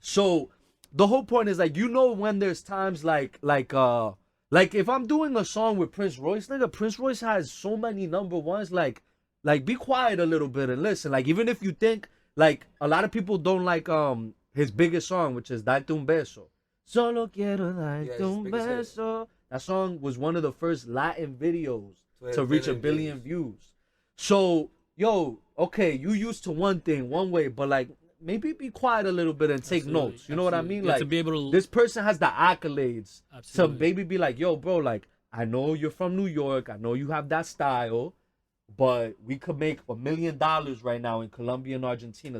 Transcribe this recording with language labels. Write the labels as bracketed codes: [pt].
[en] So the whole point is like when there's times like if I'm doing a song with Prince Royce, nigga, Prince Royce has so many number ones. Like be quiet a little bit and listen. Like even if you think like a lot of people don't like his biggest song, which is Darte un beso. [es] Solo quiero darte un beso. [en] That song was one of the first Latin videos to reach a billion views. So, yo, okay, you used to one thing, one way, but like maybe be quiet a little bit and take Absolutely, notes. You know what I absolutely. mean? You have Like to be able to- this person has the accolades Absolutely. to maybe be like, yo, bro, like I know you're from New York, I know you have that style, but we could make $1 million right now in Colombia and Argentina.